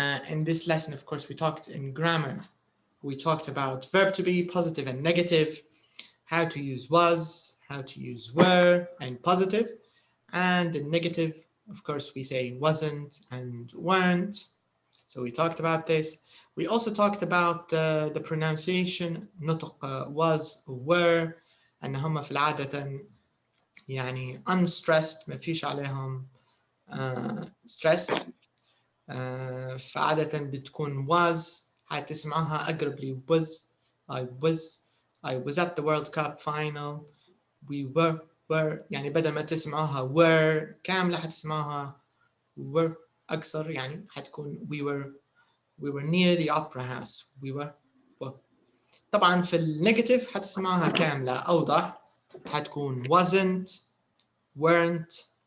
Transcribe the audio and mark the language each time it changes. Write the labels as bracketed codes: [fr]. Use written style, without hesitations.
[en] In this lesson, of course, we talked in grammar. We talked about verb to be, positive and negative, how to use was, how to use were and positive, and in negative, of course, we say wasn't and weren't. So we talked about this. We also talked about the pronunciation, نطق was, were, [ar] أن هم في العادة يعني [en] unstressed [ar] ما فيش عليهم [en] stress. [ar] فعادة بتكون was هتسمعها أقرب لي was. [en] I was at the World Cup final. We were [ar] يعني بدل ما تسمعوها [en] were [ar] كاملة هتسمعوها [en] were [ar] أقصر يعني هتكون [en] we were near the opera house. We were. [ar] طبعا في النيجاتيف هتسمعوها كاملة أوضح هتكون wasn't, weren't.